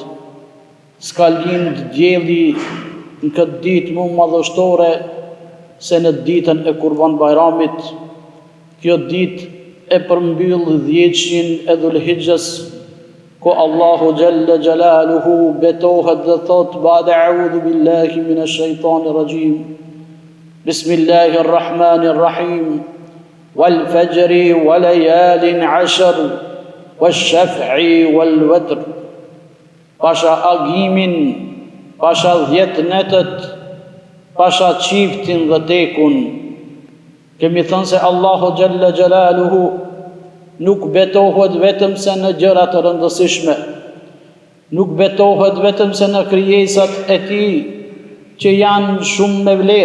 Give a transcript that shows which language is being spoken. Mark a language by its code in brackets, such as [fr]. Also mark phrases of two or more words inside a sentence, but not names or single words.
[sq] S'ka lind dielli në këtë ditë më madhështore se në ditën e Kurban Bajramit. Kjo ditë e përmbyll 10 e Dhulhijhes, ku Allahu [ar] جل جلاله [sq] betohet dhe thot: [ar] بعد أعوذ بالله من الشيطان الرجيم. بسم الله الرحمن الرحيم والفجر وليال عشر والشفع والوتر. [sq] Pasha agimin, pasha 10 netët, pasha çiftin dhe tekun. Kemi thënë se Allahu [ar] جل جلاله [sq] nuk betohet vetëm se në gjëra të rëndësishme, nuk betohet vetëm se në krijesat e tij që janë shumë me vlerë.